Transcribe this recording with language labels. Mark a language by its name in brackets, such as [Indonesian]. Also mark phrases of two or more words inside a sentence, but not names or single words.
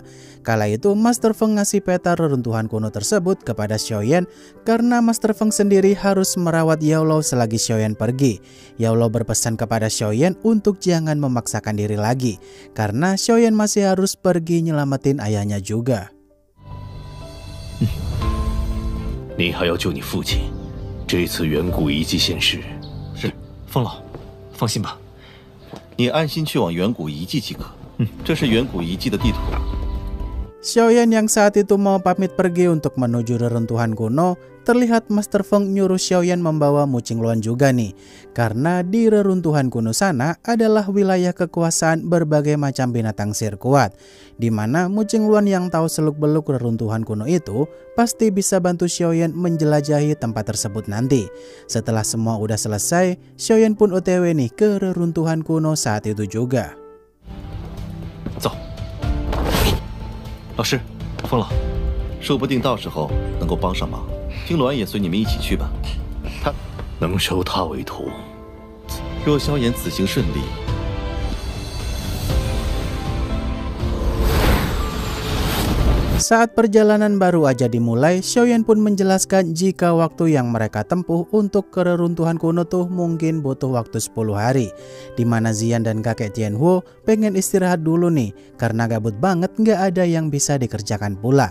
[Indonesian] Kala itu Master Feng ngasih peta reruntuhan kuno tersebut kepada Xiaoyan karena Master Feng sendiri harus merawat Yaolou selagi Xiaoyan pergi. Yaolou berpesan kepada Xiaoyan untuk jangan memaksakan diri lagi karena Xiaoyan masih harus pergi nyelamatin ayahnya juga. [Chinese] 你还要救你父亲，这次远古遗迹现世。是，风老，放心吧，你安心去往远古遗迹即可。这是远古遗迹的地图。 [Indonesian] Xiaoyan yang saat itu mau pamit pergi untuk menuju reruntuhan kuno, terlihat Master Feng nyuruh Xiaoyan membawa Mu Qingluan juga nih. Karena di reruntuhan kuno sana adalah wilayah kekuasaan berbagai macam binatang sihir kuat. Dimana Mu Qingluan yang tahu seluk-beluk reruntuhan kuno itu, pasti bisa bantu Xiaoyan menjelajahi tempat tersebut nanti. Setelah semua udah selesai, Xiaoyan pun OTW nih ke reruntuhan kuno saat itu juga. [Chinese] 走。 老师，风老，说不定到时候能够帮上忙。听鸾也随你们一起去吧。他能收他为徒。若萧炎此行顺利， [Indonesian] Saat perjalanan baru aja dimulai, Xiaoyan pun menjelaskan jika waktu yang mereka tempuh untuk ke reruntuhan kuno tuh mungkin butuh waktu 10 hari. Dimana Ziyan dan kakek Tianhuo pengen istirahat dulu nih, karena gabut banget nggak ada yang bisa dikerjakan pula.